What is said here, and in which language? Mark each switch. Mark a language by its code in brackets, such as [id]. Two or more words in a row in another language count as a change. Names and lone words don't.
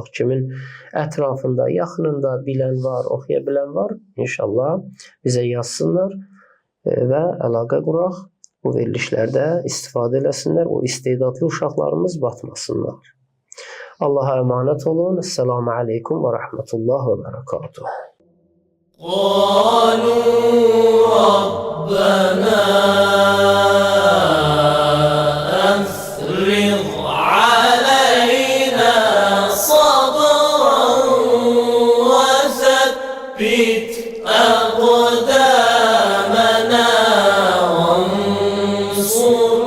[az] Kimin ətrafında, yaxınında bilən var, oxuya bilən var, inşallah bizə yazsınlar və əlaqə quraq. Bu verilişlərdə istifadə eləsinlər, o istedadlı uşaqlarımız batmasınlar. Allaha əmanət olun. [ar] السلام عليكم ورحمة الله وبركاته. قالوا ربنا أفرغ علينا صبرا وثبت أقدامنا وانصرنا